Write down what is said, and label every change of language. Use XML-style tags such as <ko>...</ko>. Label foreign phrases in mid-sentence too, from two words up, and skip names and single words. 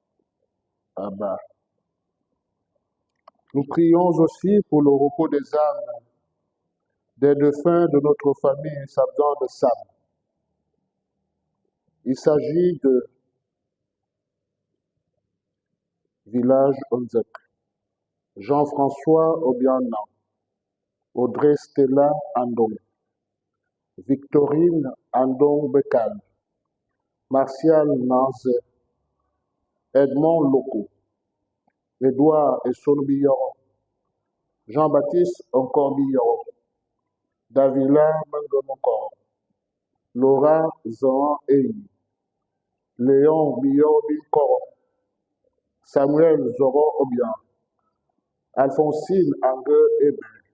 <fr>Nous prions aussi pour le repos des âmes des défunts de notre famille Sabdan de Sam. Il s'agit de Village Onzek, Jean-François Obiana, Audrey Stella Andong, Victorine Andong Bekal, Martial Nanze, Edmond Loco, Édouard Esson Billon, Jean-Baptiste encore Billon, Davila Mangomonkor, Laura Zohan Eyi, Léon Billon Binkoro, Samuel Zoro Obian, Alphonsine Ange Eben,</fr>